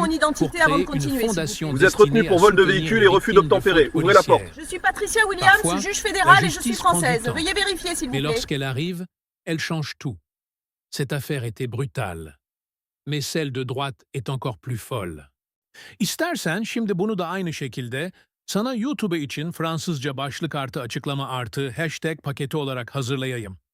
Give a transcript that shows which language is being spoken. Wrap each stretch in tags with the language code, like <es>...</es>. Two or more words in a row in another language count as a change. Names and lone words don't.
<fr>mon identité pour avant de créer une continuer, s'il vous fondation Vous êtes retenu destinée pour à vol de soutenir véhicule les et refus victimes de d'obtempérer. fautes Ouvrez la porte. policières. Je suis Patricia Parfois, Williams, juge fédérale la et je suis justice prend du française. temps. Veuillez vérifier s'il vous Mais plaît. lorsqu'elle arrive, elle change tout. Cette affaire était brutale. Mais celle de droite est encore plus folle.</fr> <tr>İstersen şimdi bunu da aynı şekilde sana YouTube için Fransızca başlık artı açıklama artı hashtag paketi olarak hazırlayayım.</tr>